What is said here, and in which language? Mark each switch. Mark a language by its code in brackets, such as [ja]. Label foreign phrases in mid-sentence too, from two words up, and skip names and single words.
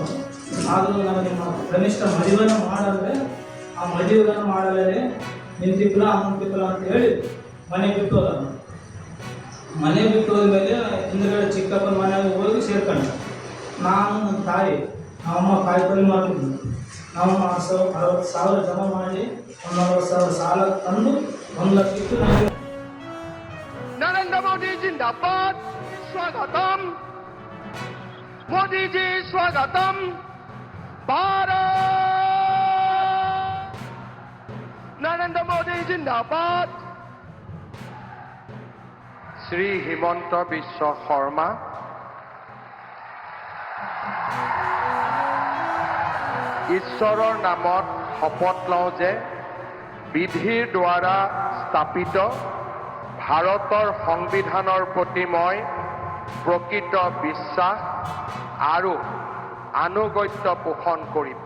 [kn] ಆದರೂ ನನಗೆ ಕನಿಷ್ಠ ಮದುವೆನ ಮಾಡಂದರೆ ಆ ಮದುವೆಗಳನ್ನು ಮಾಡಲೇ ನಿಂತಿಪ್ಪಲ ಅಮ್ಮಂತಿಪ್ಪಲ ಅಂತ ಹೇಳಿ ಮನೆ ಬಿಟ್ಟು ಹೋದ. ಮನೆ ಬಿಟ್ಟು ಹೋದ್ಮೇಲೆ ಹಿಂದುಗಡೆ ಚಿಕ್ಕಪ್ಪನ ಮನೆಯಾಗ ಹೋಗಿ ಸೇರ್ಕೊಂಡೆ. ನಾನು ನನ್ನ ತಾಯಿ ನಮ್ಮಮ್ಮ ಕಾಯಿಪಲ್ಲೆ ಮಾಡ್ತಿದ್ವಿ. ನಾವು 60,000 ಜಮಾ ಮಾಡಿ 40,000 ಸಾಲ ತಂದು 1 ಲಕ್ಷ ಇಟ್ಟು ನನಗೆ. [hi] नरेंद्र मोदी जिंदाबाद, स्वागतम मोदी जी, स्वागतम भारत. नरेंद्र मोदी जिंदाबाद. श्री हिमंत विश्व शर्मा, [as] ঈশ্বৰৰ নামত শপত লওঁ যে বিধিৰ দ্বাৰা স্থাপিত ভাৰতৰ সংবিধানৰ প্ৰতি মই প্ৰকৃত বিশ্বাস আৰু আনুগত্য পোষণ কৰিম।